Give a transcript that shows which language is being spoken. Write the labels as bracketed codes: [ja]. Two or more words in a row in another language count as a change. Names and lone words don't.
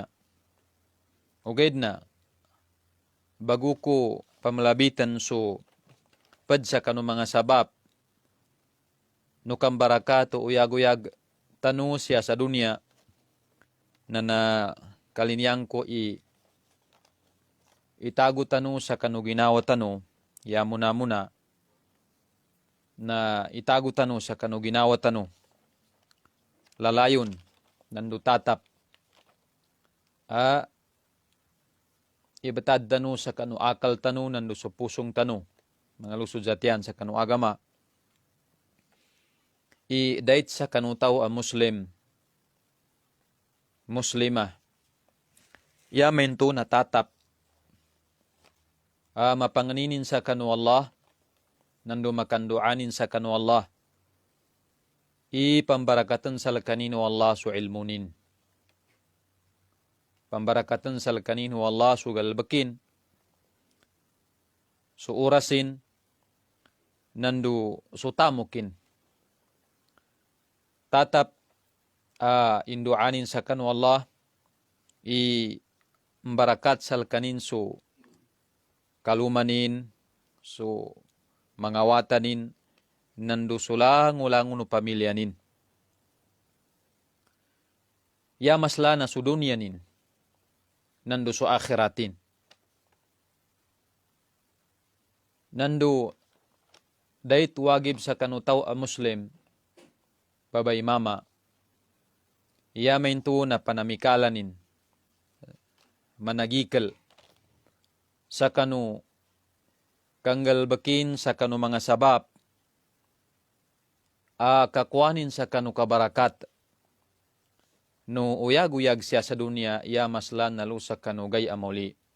[mdh] Uged na, bago ko pamalabitan so pad sa kanu mga sabab no kang barakat o uyag-uyag tanu siya sa dunia na kalinyang ko itago tanu sa kanu ginawa tanu, ya muna na itago tanu sa kanu ginawa tanu. Lalayon, nandu tatap, ibatad tanu sa kanu akal tanu, nandu sa pusong tanu, mga lusod zatian sa kanu agama. Dait sa kanu tao a Muslim, Muslimah, ya mento na tatap, mapanganinin sa kanu Allah, nandu makanduanin sa kanu Allah, pambarakatan sa kanino Allah su ilmunin. Pambarakatan sa kanino Allah su galbakin, su urasin, nandu su tamukin. Tatap induanin sa kanu Allah, mbarakat sa kanin su kalumanin, su mangawatanin, nandu sulang-ulang pamilyanin. Ya masla na su dunyanin, nandu su akhiratin. Nandu dait wagib sa kanutaw a Muslim, babay mama, ya maintu na panamikalanin, managikal, sa kanu kanggalbakin sa kanu mga sabab, kakwanin sa kanu kabarakat, no uyag-uyag siya sa dunia, ya maslan nalu sa kanu gay amoli.